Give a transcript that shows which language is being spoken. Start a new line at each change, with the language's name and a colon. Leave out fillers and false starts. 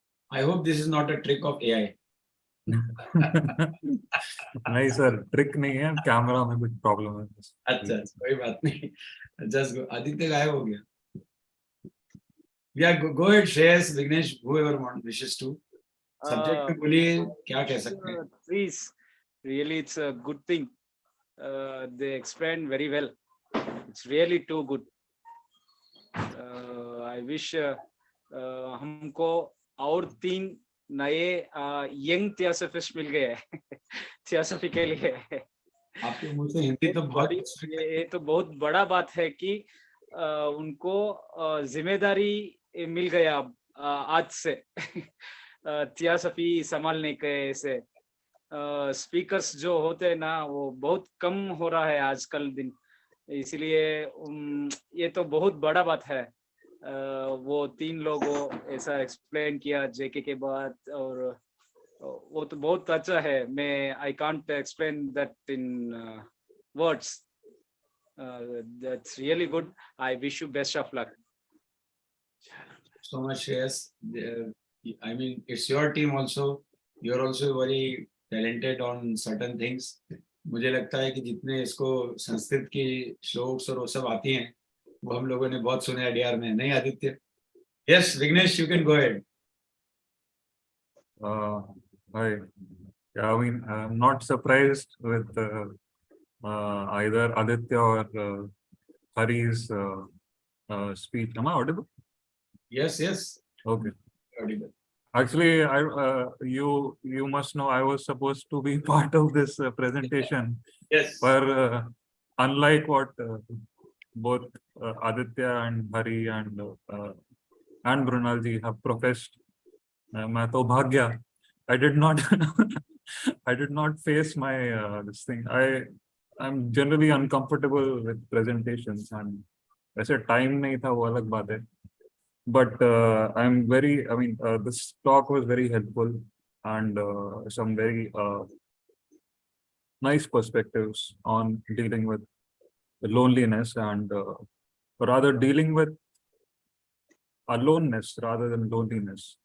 English: I hope this is not a trick of AI.
Hindi: नहीं sir, trick नहीं है, camera में कुछ प्रॉब्लम है. अच्छा, कोई बात नहीं.
English: Just go.
Hindi: आदित्य गायब हो गया.
English: Yeah, go ahead, Shreyas, Vignesh, whoever wishes to.
Hindi: Subject पे बोलिए, क्या कह सकते हैं?
English: Please, really, it's a good thing. They explained very well. It's really too good. I wish
Hindi: हमको और 3 नए यंग थियोसॉफिस्ट मिल गए थियोसॉफी के लिए. आपके मुंह से हिंदी तो बहुत, ये तो बहुत बड़ा बात है कि उनको जिम्मेदारी मिल गया आज से थियोसॉफी संभालने के. से स्पीकर्स जो होते हैं ना, वो बहुत कम हो रहा है आजकल दिन. इसलिए ये तो बहुत बड़ा बात है. वो 3 लोगों ऐसा एक्सप्लेन किया जेके के बाद, और वो तो बहुत अच्छा है. मैं
English: I can't explain that in words. That's really good. I wish you best of luck. So much, yes. I mean, it's your team also. You're also very talented on certain things.
Hindi: मुझे लगता है कि जितने इसको संस्कृत की श्लोक्स और वो सब आती हैं वो हम लोगों ने बहुत सुने ADR में, नहीं Aditya?
English: Yes, Vignesh, you can go ahead. Hi. Yeah, I mean, I'm not surprised with either Aditya or Hari's speech. Am I audible? Yes, yes. Okay. Audible. Actually, you must know I was supposed to be part of this presentation, Yes. but unlike what both Aditya and Hari and Brunalji have professed,
Hindi: मैं तो भाग गया.
English: I did not I did not face my this thing. I'm generally uncomfortable with presentations and
Hindi: वैसे time नहीं था वो अलग बात है.
English: But I'm very, I mean, this talk was very helpful and some very nice perspectives on dealing with loneliness and rather dealing with aloneness rather than loneliness.